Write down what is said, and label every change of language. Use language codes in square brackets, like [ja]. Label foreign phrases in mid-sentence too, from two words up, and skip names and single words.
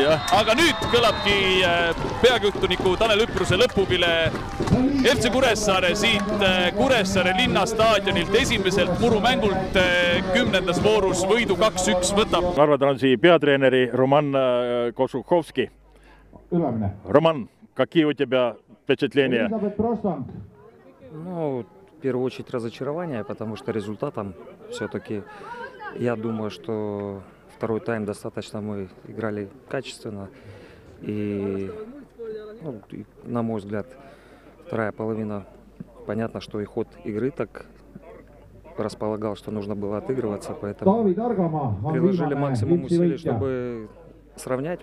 [et] Aga nüüd kõlabki peakohtuniku Tanel Üpruse lõpupile FC Kuressaare siit Kuressaare linnastaadionilt esimeselt murumängult 10. voorus võidu 2-1 võtab. Narva Transi peatreeneri Roman Košukovski. [ru] Роман, какие у тебя впечатления? Ну, в первую очередь разочарование, потому что результатом все-таки я думаю, что второй тайм достаточно мы играли качественно. И, ну, на мой взгляд, вторая половина, понятно, что и ход игры так располагал, что нужно было отыгрываться, поэтому приложили максимум усилий, чтобы сравнять.